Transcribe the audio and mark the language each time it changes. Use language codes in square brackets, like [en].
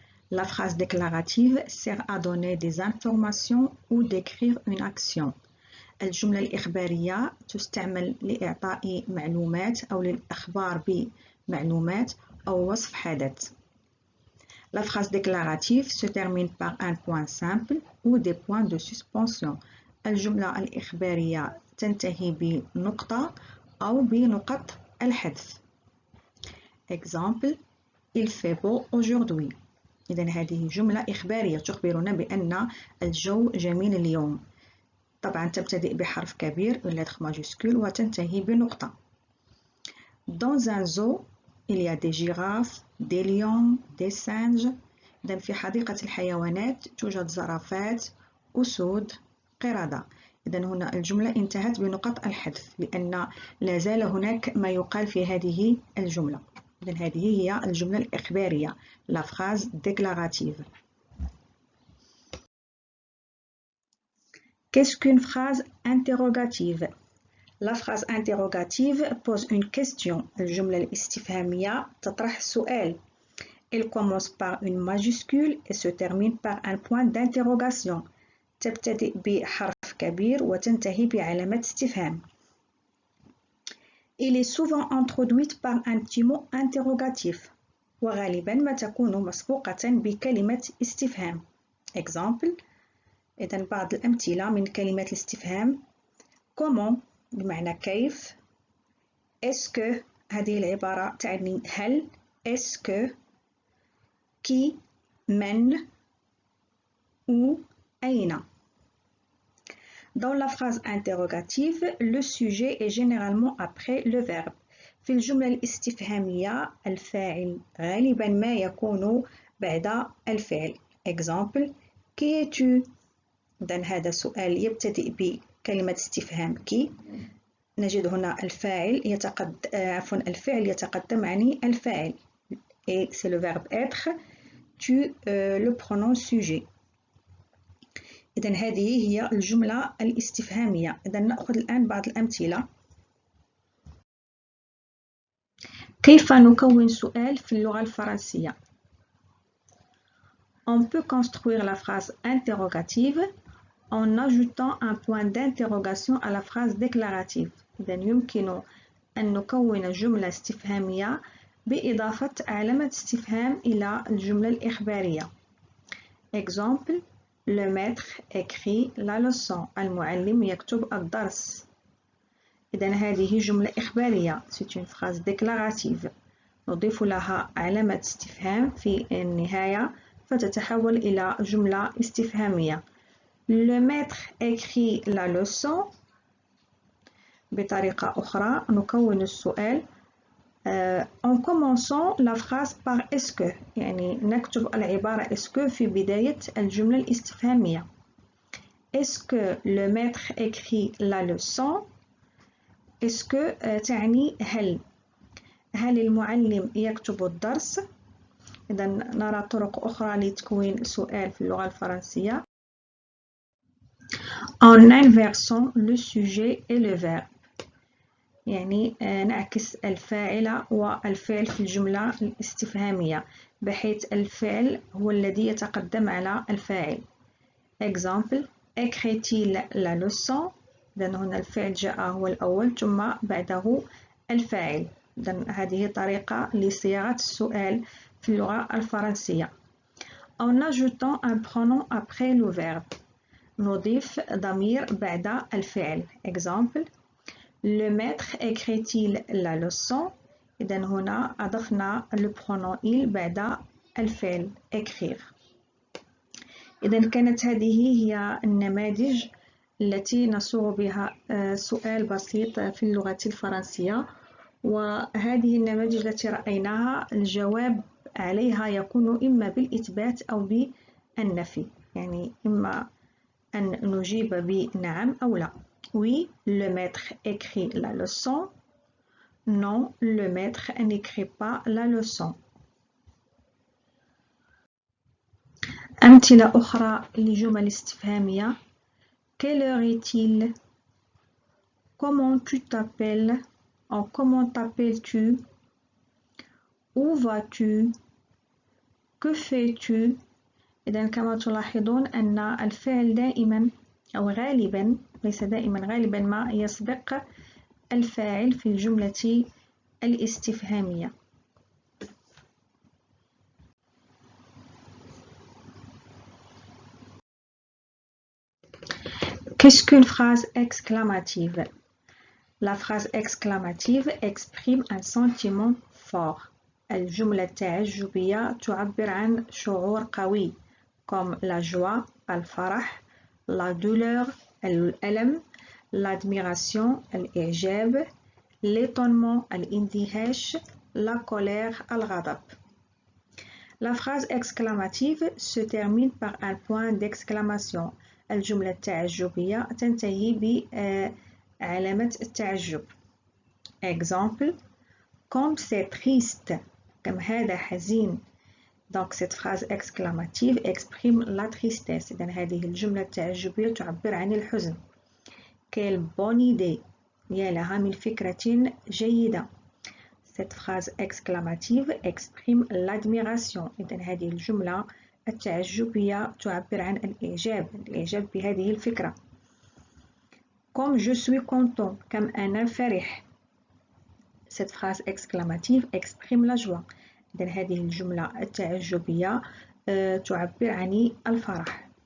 [fr] La phrase déclarative sert à donner des informations ou décrire une action. [ar] الجملة الإخبارية تستعمل لإعطاء معلومات أو للإخبار بمعلومات أو وصف حدث. [fr] La phrase déclarative se termine par un point simple ou des points de suspension. [ar] الجملة الإخبارية تنتهي بنقطة أو بنقط الحذف. [fr] Exemple: Il fait beau aujourd'hui. [ar] إذن هذه جملة إخبارية تخبرنا بأن الجو جميل اليوم. طبعا تبتدئ بحرف كبير [fr] une lettre majuscule [ar] وتنتهي بنقطة. [fr] Dans un zoo, il y a des girafes, des lions, des singes. [ar] إذن في حديقة الحيوانات توجد زرافات، أسود، قردة. إذن هنا الجملة انتهت بنقط الحذف لأن لا زال هناك ما يقال في هذه الجملة. إذن هذه هي الجملة الإخبارية [fr] la phrase déclarative. Qu'est-ce qu'une phrase interrogative? La phrase interrogative pose une question. [ar] الجملة الاستفهامية تطرح سؤال. [fr] Elle commence par une majuscule et se termine par un point d'interrogation. [ar] تبتدئ بحرف كبير وتنتهي بعلامة استفهام. [fr] Il est souvent introduite par un petit mot interrogatif [ar] وغالبا ما تكون مسبوقة بكلمة استفهام. [en] Example. [ar] إذن بعض الأمثلة من كلمات الاستفهام: comment بمعنى كيف، est-ce que هذه العبارة تعني هل، est-ce que، qui من، où أين. [fr] Dans la phrase interrogative, le sujet est généralement après le verbe. [ar] في الجملة الاستفهامية الفاعل غالبا ما يكون بعد الفعل. [fr] Exemple. Qui es-tu؟ [ar] إذن هذا سؤال يبتدئ بكلمة استفهام qui. نجد هنا الفاعل الفعل يتقدم عن الفاعل. [fr] Et c'est le verbe être. Tu le pronom sujet. [ar] إذن هذه هي الجملة الاستفهامية. إذن نأخذ الآن بعض الأمثلة. كيف نكون سؤال في اللغة الفرنسية؟ [fr] On peut construire la phrase interrogative en ajoutant un point d'interrogation à la phrase déclarative. [ar] إذن يمكن أن نكون جملة استفهامية بإضافة علامة استفهام إلى الجملة الإخبارية. [fr] Exemple. Le maître écrit la leçon. [ar] المعلم يكتب الدرس. إذن هذه جملة إخبارية. [fr] C'est une phrase déclarative. [ar] نضيف لها علامة استفهام في النهاية فتتحول إلى جملة استفهامية. [fr] Le maître écrit la leçon. [ar] بطريقة أخرى نكون السؤال [fr] en commençant la phrase par est-ce que، [ar] يعني نكتب العبارة est-ce que في بداية الجملة الاستفهامية. [fr] Est-ce que le maître écrit la leçon؟ [ar] est-ce que تعني هل المعلم يكتب الدرس؟ إذا نرى طرق أخرى لتكوين سؤال في اللغة الفرنسية. [fr] En inversant le sujet et le verbe. [ar] يعني نعكس الفاعل والفعل في الجملة الاستفهامية بحيث الفعل هو الذي يتقدم على الفاعل. [fr] Exemple. Écrit-il la leçon؟ [ar] إذن هنا الفعل جاء هو الأول ثم بعده الفاعل. إذن هذه طريقة لصياغة السؤال في اللغة الفرنسية. [fr] En ajoutant un pronom après le verbe. [ar] نضيف ضمير بعد الفعل. Exemple. [fr] Le maître écrit-il la leçon؟ [ar] إذن هنا أضفنا [fr] le pronom il [ar] بعد الفعل écrire. إذن كانت هذه هي النماذج التي نصوغ بها سؤال بسيط في اللغة الفرنسية. وهذه النماذج التي رأيناها الجواب عليها يكون إما بالإثبات أو بالنفي، يعني إما أن نجيب بنعم أو لا. [fr] Oui, le maître écrit la leçon. Non, le maître n'écrit pas la leçon. [ar] أمثلة أخرى لجمل استفهامية. [fr] Quelle heure est-il؟ Comment tu t'appelles؟ [ar] أو [fr] comment t'appelles-tu؟ Où vas-tu؟ Que fais-tu؟ [ar] إذن كما تلاحظون أن الفعل دائما أو غالبا، ليس دائما، غالبا ما يسبق الفاعل في الجملة الاستفهامية. [fr] Qu'est-ce qu'une phrase exclamative? La phrase exclamative exprime un sentiment fort. [ar] الجملة التعجبية تعبر عن شعور قوي [fr] comme la joie [ar] الفرح، la douleur الألم، l'admiration الإعجاب، l'étonnement الاندهاش، la colère الغضب. [fr] La phrase exclamative se termine par un point d'exclamation. [ar] الجملة التعجبية تنتهي بعلامة التعجب. [fr] Exemple. Comme c'est triste. [ar] كم هذا حزين. [fr] Donc cette phrase exclamative exprime la tristesse. [ar] إذن هذه الجملة التعجبية تعبر عن الحزن. [fr] Quelle bonne idée. [ar] يا لها من فكرة جيدة. [fr] Cette phrase exclamative exprime l'admiration. [ar] إذن هذه الجملة التعجبية تعبر عن الإعجاب بهذه الفكرة. [fr] Comme je suis content, [ar] كم أنا فرح. [fr] Cette phrase exclamative exprime la joie. [ar] إذن هذه الجملة التعجبية تعبر عن الفرح.